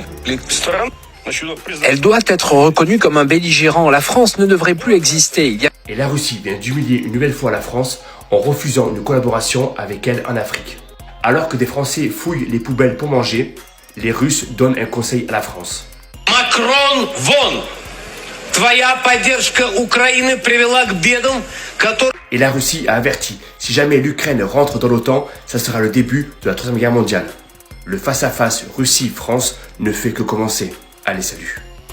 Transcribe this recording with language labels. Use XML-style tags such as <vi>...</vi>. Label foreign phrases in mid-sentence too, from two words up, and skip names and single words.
<fr>Elle doit être reconnue comme un belligérant. La France ne devrait plus exister. Et la Russie vient d'humilier une nouvelle fois la France en refusant une collaboration avec elle en Afrique. Alors que des Français fouillent les poubelles pour manger, les Russes donnent un conseil à la France.</fr> <ru>Macron, вон! Твоя поддержка Украины привела к бедам, которые...</ru> <fr>Et la Russie a averti, si jamais l'Ukraine rentre dans l'OTAN, ça sera le début de la Troisième Guerre mondiale. Le face-à-face Russie-France ne fait que commencer. Allez, salut.</fr>